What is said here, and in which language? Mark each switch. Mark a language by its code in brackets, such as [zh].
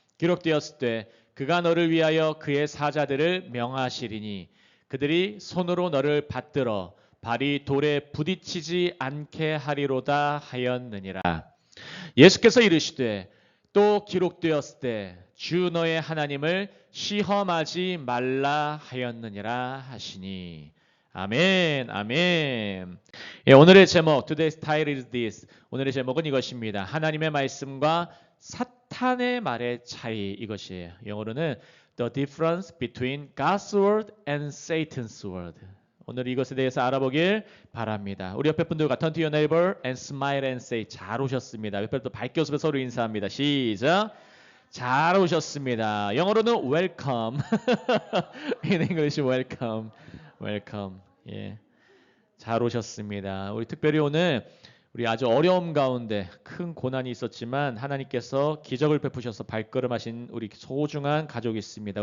[ko] 기록되었을 때 그가 너를 위하여 그의 사자들을 명하시리니 그들이 손으로 너를 받들어 발이 돌에 부딪히지 않게 하리로다 하였느니라. 예수께서 이르시되 또 기록되었을 때 주 너의 하나님을 시험하지 말라 하였느니라 하시니. 아멘, 아멘. 오늘의 제목, [en] Today's title is this. [ko] 오늘의 제목은 이것입니다. 하나님의 말씀과 사탄의 말의 차이, 이것이에요. 영어로는 [en] The difference between God's word and Satan's word. [ko] 오늘 이것에 대해서 알아보길 바랍니다. 우리 옆에 분들과 [en] turn to your neighbor and smile and say [ko] 잘 오셨습니다. 옆에 또 밝게 웃으며 서로 인사합니다. 시작. 잘 오셨습니다. 영어로는 welcome. [en] In English welcome. welcome. [ko] 예. 잘 오셨습니다. 우리 특별히 오늘 우리 아주 어려움 가운데 큰 고난이 있었지만 하나님께서 기적을 베푸셔서 발걸음하신 우리 소중한 가족이 있습니다.